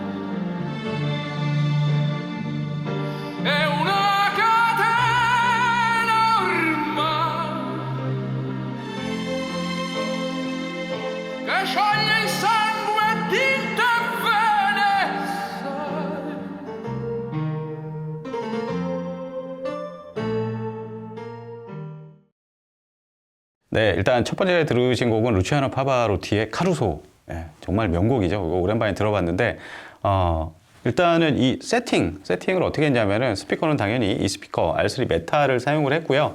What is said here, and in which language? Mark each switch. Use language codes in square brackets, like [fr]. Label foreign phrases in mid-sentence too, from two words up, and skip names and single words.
[it] È una catena ormai che scioglie il sangue di te bene sai. [ko] 네, 일단 첫 번째 들으신 곡은 루치아노 파바로티의 카루소. 예, 정말 명곡이죠. 이거 오랜만에 들어봤는데, 일단은 이 세팅을 어떻게 했냐면은 스피커는 당연히 이 스피커 R3 메타를 사용을 했고요.